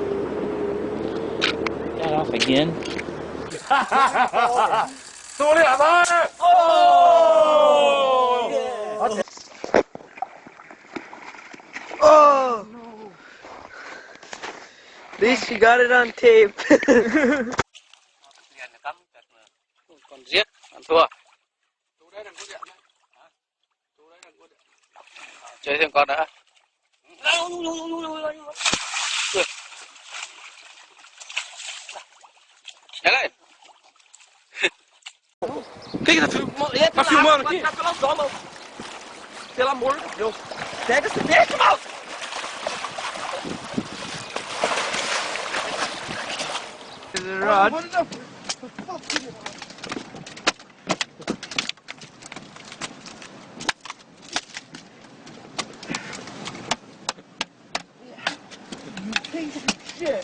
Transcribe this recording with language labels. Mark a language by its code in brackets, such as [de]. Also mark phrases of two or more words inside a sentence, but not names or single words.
[en] Got off again. Oh! No. At least you got it on tape. [vi] Còn giết, ăn thua. Chơi thêm con nữa. Nhảy lên. [pt] Que tá filmando? Tá filmando aqui? Tá pela sua mão. Pelo amor de Deus. Pega esse bicho, mal. Rod. [en] You piece of shit.